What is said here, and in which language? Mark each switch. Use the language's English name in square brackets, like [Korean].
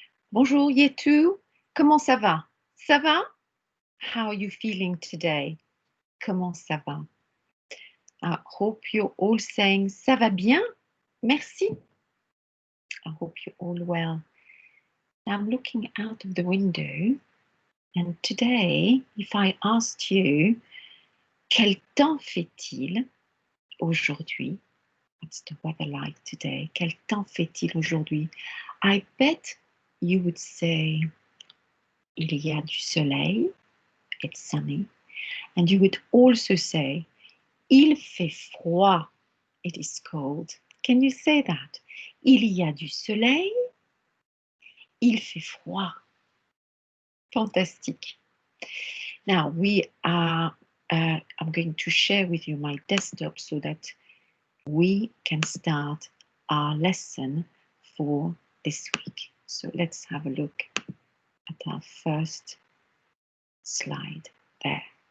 [French] Bonjour Yetu, comment ça va? Ça va? [English] How are you feeling today? [French] Comment ça va? [English] I hope you're all saying [French] ça va bien? Merci. [English] I hope you're all well. Now I'm looking out of the window and today, if I asked you, [French] quel temps fait-il aujourd'hui? [English] What's the weather like today? [French] Quel temps fait-il aujourd'hui? [English] I bet you would say, [French] il y a du soleil, [English] it's sunny. And you would also say, [French] il fait froid, [English] it is cold. Can you say that? [French] Il y a du soleil, il fait froid. [English] Fantastic. Now I'm going to share with you my desktop so that we can start our lesson for this week. So let's have a look at our first slide there.